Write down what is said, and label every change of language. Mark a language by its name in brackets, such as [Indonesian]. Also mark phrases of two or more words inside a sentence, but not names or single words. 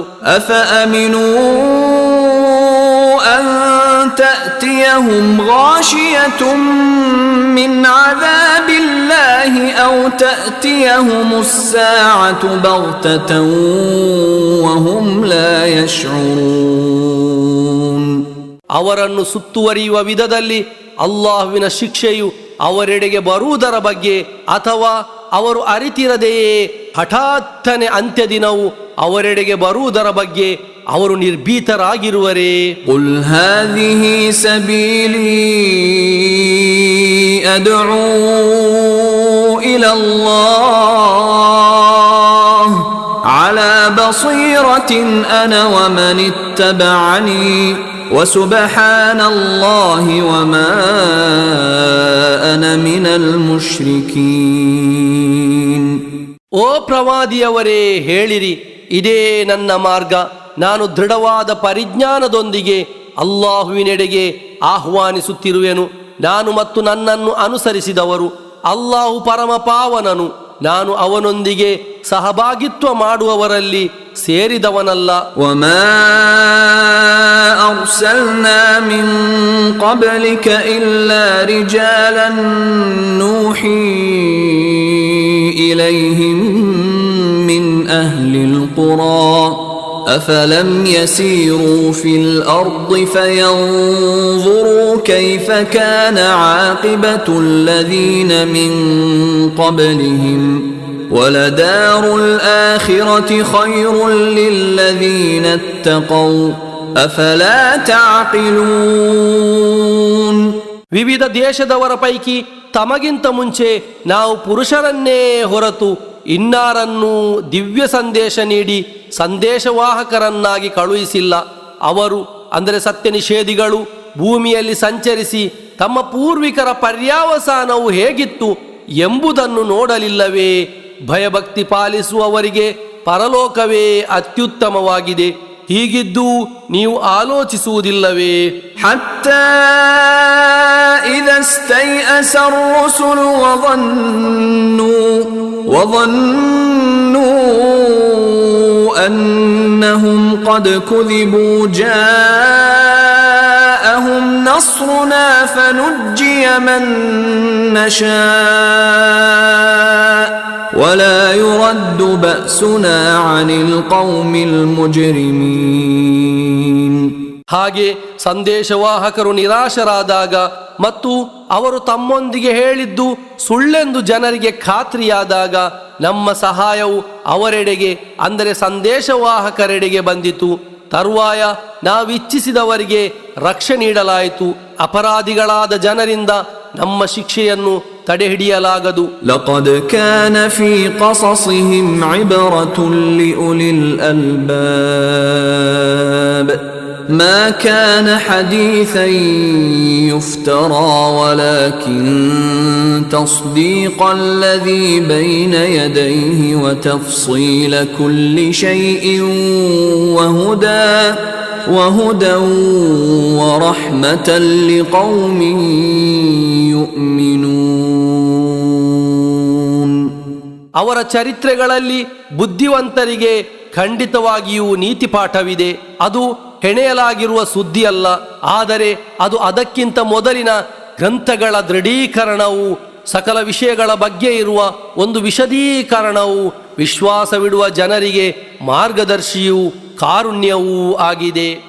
[Arabic] أفأمنوا أن تأتيهم غاشية من عذاب الله أو تأتيهم الساعة بغتة وهم لا يشعرون. [Kannada] ಅವರನ್ನು ಸುತ್ತುವರಿಯುವ ವಿಧದಲ್ಲಿ ಅಲ್ಲಾಹುವಿನ ಶಿಕ್ಷೆಯು ಅವರೆಡೆಗೆ ಬರುವುದರ ಬಗ್ಗೆ ಅಥವಾ ಅವರು ಅರಿತಿರದೆಯೇ ಹಠಾತ್ತನೆ ಅಂತ್ಯದಿನವು ಅವರೆಡೆಗೆ ಬರುವುದರ ಬಗ್ಗೆ ಅವರು ನಿರ್ಭೀತರಾಗಿರುವರೇ. [Arabic] قل هذه سبيلي أدعو إلى الله على بصيرة أنا ومن اتبعني وسبحان الله وما أنا من المشركين. [Kannada] ಓ ಪ್ರವಾದಿಯವರೇ, ಹೇಳಿರಿ, ಇದೇ ನನ್ನ ಮಾರ್ಗ. ನಾನು ದೃಢವಾದ ಪರಿಜ್ಞಾನದೊಂದಿಗೆ ಅಲ್ಲಾಹುವಿನೆಡೆಗೆ ಆಹ್ವಾನಿಸುತ್ತಿರುವೆನು. ನಾನು ಮತ್ತು ನನ್ನನ್ನು ಅನುಸರಿಸಿದವರು. ಅಲ್ಲಾಹು ಪರಮ ಪಾವನನು. ನಾನು ಅವನೊಂದಿಗೆ ಸಹಭಾಗಿತ್ವ ಮಾಡುವವರಲ್ಲಿ ಸೇರಿದವನಲ್ಲ. [Arabic] وما أرسلنا من قبلك إلا رجالا نوحي إليهم من أهل القرى أفلم يسيروا في الأرض فينظروا كيف كان عاقبة الذين من قبلهم ولدار الآخرة خير للذين اتقوا أفلا تعقلون. [Kannada] ವಿವಿಧ ದೇಶದವರ ಪೈಕಿ ತಮಗಿಂತ ಮುಂಚೆ ನಾವು ಪುರುಷರನ್ನೇ ಹೊರತು ಇನ್ನಾರನ್ನೂ ದಿವ್ಯ ಸಂದೇಶ ನೀಡಿ ಸಂದೇಶವಾಹಕರನ್ನಾಗಿ ಕಳುಹಿಸಿಲ್ಲ. ಅವರು ಅಂದರೆ ಸತ್ಯ ನಿಷೇಧಿಗಳು ಭೂಮಿಯಲ್ಲಿ ಸಂಚರಿಸಿ ತಮ್ಮ ಪೂರ್ವಿಕರ ಪರ್ಯಾವಸಾನವು ಹೇಗಿತ್ತು ಎಂಬುದನ್ನು ನೋಡಲಿಲ್ಲವೇ? ಭಯಭಕ್ತಿ ಪಾಲಿಸುವವರಿಗೆ ಪರಲೋಕವೇ ಅತ್ಯುತ್ತಮವಾಗಿದೆ. ಹೀಗಿದ್ದು ನೀವು ಆಲೋಚಿಸುವುದಿಲ್ಲವೇ? [Arabic] حتى إذا استيأس الرسل وظنوا أنهم قد كذبوا جاءهم نصرنا فنجي من نشاء ولا يرد بأسنا عن القوم المجرمين. [Kannada] ಹಾಗೆ ಸಂದೇಶವಾಹಕರು ನಿರಾಶರಾದಾಗ ಮತ್ತು ಅವರು ತಮ್ಮೊಂದಿಗೆ ಹೇಳಿದ್ದು ಸುಳ್ಳೆಂದು ಜನರಿಗೆ ಖಾತ್ರಿಯಾದಾಗ ನಮ್ಮ ಸಹಾಯವು ಅವರೆಡೆಗೆ ಅಂದರೆ ಸಂದೇಶವಾಹಕರೆಡೆಗೆ ಬಂದಿತು. ತರುವಾಯ ನಾವಿಚ್ಛಿಸಿದವರಿಗೆ ರಕ್ಷೆ ನೀಡಲಾಯಿತು. ಅಪರಾಧಿಗಳಾದ ಜನರಿಂದ ನಮ್ಮ ಶಿಕ್ಷೆಯನ್ನು ತಡೆಹಿಡಿಯಲಾಗದು. [Arabic] لقد كان في قصصهم عبرة لأولي ಅಲ್ಬಾಬ್ ما كان حديثا يفترى ولكن تصديق الذي بين يديه وتفصيل كل شيء وهدى ورحمة لقوم يؤمنون. [Kannada] ಅವರ ಚರಿತ್ರೆಗಳಲ್ಲಿ ಬುದ್ಧಿವಂತರಿಗೆ ಖಂಡಿತವಾಗಿಯೂ ನೀತಿಪಾಠವಿದೆ. ಅದು ಹೆಣೆಯಲಾಗಿರುವ ಸುದ್ದಿಯಲ್ಲ, ಆದರೆ ಅದು ಅದಕ್ಕಿಂತ ಮೊದಲಿನ ಗ್ರಂಥಗಳ ದೃಢೀಕರಣವು, ಸಕಲ ವಿಷಯಗಳ ಬಗ್ಗೆ ಇರುವ ಒಂದು ವಿಶದೀಕರಣವು, ವಿಶ್ವಾಸವಿಡುವ ಜನರಿಗೆ ಮಾರ್ಗದರ್ಶಿಯೂ ಕಾರುಣ್ಯವೂ ಆಗಿದೆ.